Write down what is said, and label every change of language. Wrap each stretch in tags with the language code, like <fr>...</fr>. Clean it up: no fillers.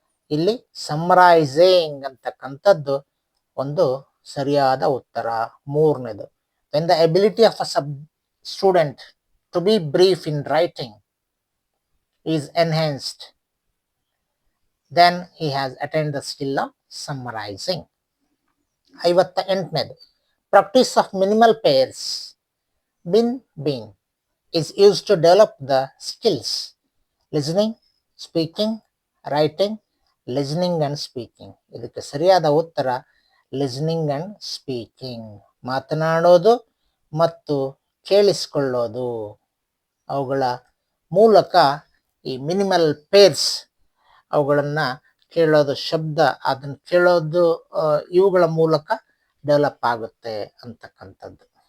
<kn>ಇಲ್ಲಿ ಸಮ್ಮರೈಸಿಂಗ್ ಅಂತಕ್ಕಂಥದ್ದು ಒಂದು ಸರಿಯಾದ ಉತ್ತರ. 3ನೇದು.</kn> <en>When the ability of a student to be brief in writing is enhanced, then he has attained the skill of summarizing.</en> <kn>58ನೇದು.</kn> <en>Practice of minimal pairs bin bean is used to develop the skills listening, speaking, writing, listening and speaking.</en> <kn>ಇದಕ್ಕೆ ಸರಿಯಾದ ಉತ್ತರ listening and speaking. ಮಾತನಾಡೋದು ಮತ್ತು ಕೇಳಿಸಿಕೊಳ್ಳೋದು, ಅವುಗಳ ಮೂಲಕ ಈ minimal pairs, ಅವುಗಳನ್ನ ಕೇಳೋದು, ಶಬ್ದ ಅದನ್ನ ಕೇಳೋದು, ಇವುಗಳ ಮೂಲಕ ಡೆವಲಪ್ ಆಗುತ್ತೆ ಅಂತಕ್ಕಂಥದ್ದು.</kn>